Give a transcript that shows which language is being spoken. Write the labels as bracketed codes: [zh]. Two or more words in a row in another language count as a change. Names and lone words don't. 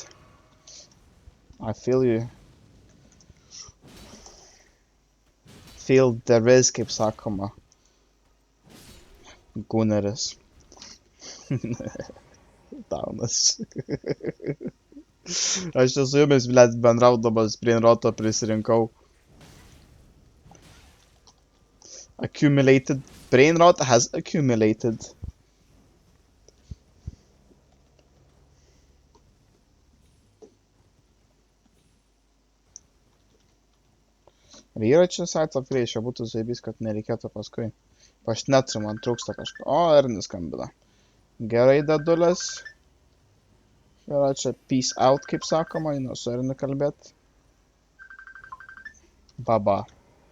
[en] I feel you. Feel the risk, [lt] kaip sakoma. Guneris. Daunas. Aš čia su jumis, blėt, bendraudamas brainroto prisirinkau. [en] Accumulated. Brainrot has accumulated. [lt] Ir yra čia [en] site of Rage, [lt] būtų zaibys, kad nereikėtų paskui. Pašnetri, man trūksta kažko. O, Ernis skambina. Gerai, dadulės. Yra čia [en] peace out, [lt] kaip sakoma, einu su Erniu kalbėt. Baba.